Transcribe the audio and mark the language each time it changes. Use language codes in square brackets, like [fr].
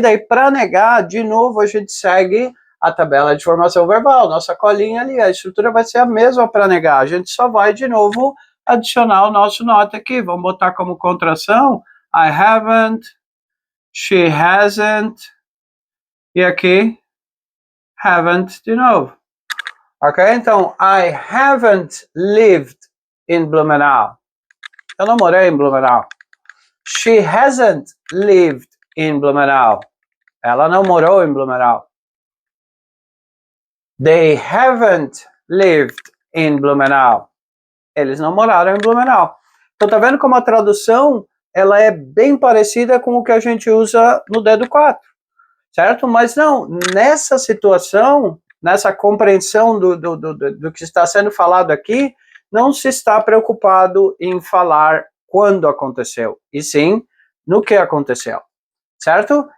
[pt] Daí, para negar, de novo, a gente segue a tabela de formação verbal, nossa colinha ali. A estrutura vai ser a mesma para negar. A gente só vai, de novo, adicionar o nosso not aqui. Vamos botar como contração I haven't, she hasn't, e aqui haven't de novo. Ok? [en] Então, I haven't lived in Blumenau. [pt] Eu não morei em Blumenau. [en] She hasn't lived in Blumenau. [pt] Ela não morou em Blumenau. [en] They haven't lived in Blumenau. [pt] Eles não moraram em Blumenau. Então, tá vendo como a tradução ela é bem parecida com o que a gente usa no dedo 4, certo? Mas não, nessa situação, nessa compreensão do que está sendo falado aqui, não se está preocupado em falar quando aconteceu, e sim no que aconteceu, certo?